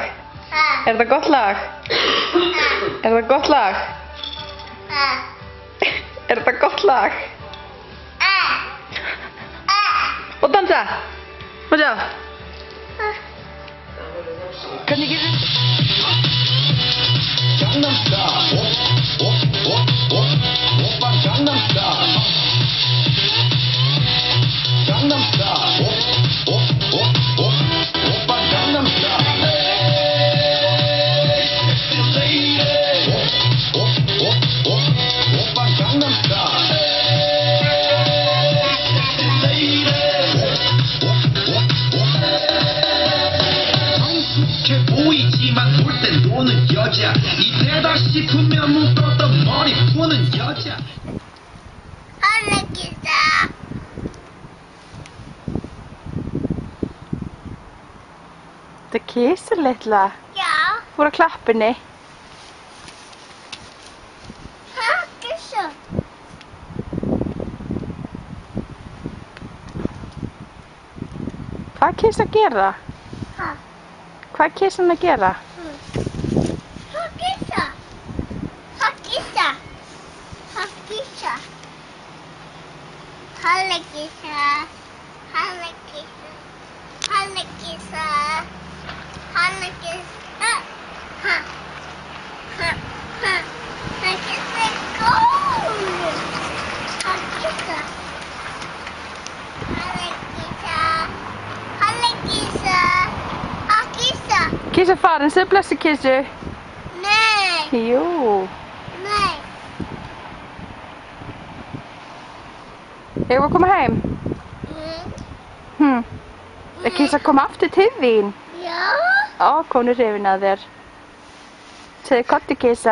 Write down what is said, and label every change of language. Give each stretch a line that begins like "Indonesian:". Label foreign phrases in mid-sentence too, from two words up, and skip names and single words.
Icelandic: Er þetta gott lag? Er þetta gott lag? Er þetta gott lag? Og dansa! Má sjá! Hvernig gerir þið?
Korean: Gangnam Style. Oppa Gangnam Style. Gangnam Style. Oppa Gangnam Style. Oppa Gangnam Style. 보이지만 볼 땐 노는 여자 이때다 싶으면 묶었던 머리 푸는 여자 Allegisa.
Icelandic: Þetta kisur litla. Já. Fór á klappinni. Allegisa. Hvað er kis að gera? Ha. Hvað er kisan að gera? Allegisa. Allegisa. Allegisa. Allegisa. Allegisa. Allegisa. Allegisa. Ha. Ha. Ha. Allegisa. Go. Allegisa. Allegisa. Allegisa. Allegisa. Kis er farin, segðu blessu kisu. Nei. Jú. Nei. Eigum við að koma heim? Er kis að koma aftur til þín? Já. Ó, konu hrifin að þér. Segðu kotti kisa.